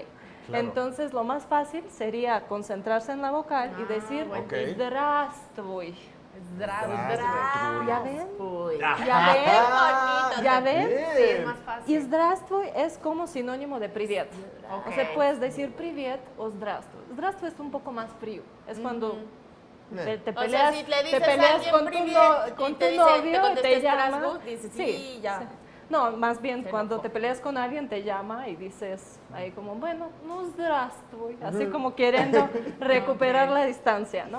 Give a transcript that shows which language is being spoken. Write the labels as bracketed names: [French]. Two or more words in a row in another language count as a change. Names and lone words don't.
[Spanish] Claro. Entonces, lo más fácil sería concentrarse en la vocal y decir здравствуй. ¿Ya ven? ¿Ya ven? Sí, es más fácil. Y здравствуй es como sinónimo de привет. O sea, puedes decir привет o здравствуй. Здравствуй es un poco más frío. Es cuando te peleas, si le dices te peleas a con tu novio, te llama. Dices, sí, ya. Sí. No, más bien cuando te peleas con alguien te llama y dices ahí como, bueno, no здравствуй, así como queriendo recuperar la distancia, ¿no?